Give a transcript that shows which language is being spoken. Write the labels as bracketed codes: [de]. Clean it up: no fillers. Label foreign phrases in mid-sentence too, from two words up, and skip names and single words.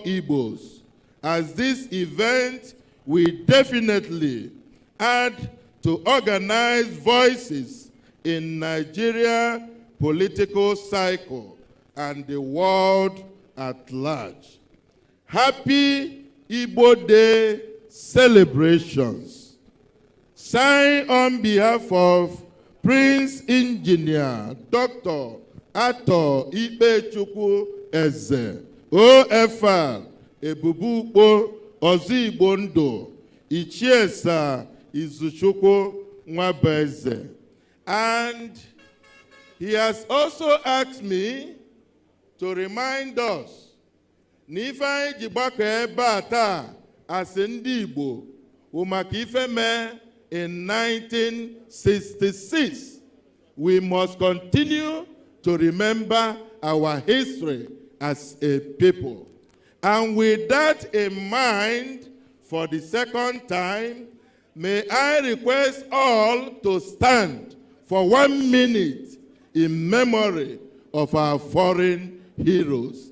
[en] Igbos, as this event will definitely add to organize voices in Nigeria political cycle and the world at large. Happy Igbo Day celebrations. Signed on behalf of Prince Engineer Dr. Ato Ikechukwu Eze, OFR, Ebubukpo Ozigbo Ndo, Ichiesa Izuchukwu Nwabueze. And he has also asked me to remind us, [ig] N'ife Jigbako ebe a taa as ndị Igbo umaka ife mee in 1966. [en] We must continue to remember our history as a people. And with that in mind, for the second time, may I request all to stand for 1 minute in memory of our foreign heroes.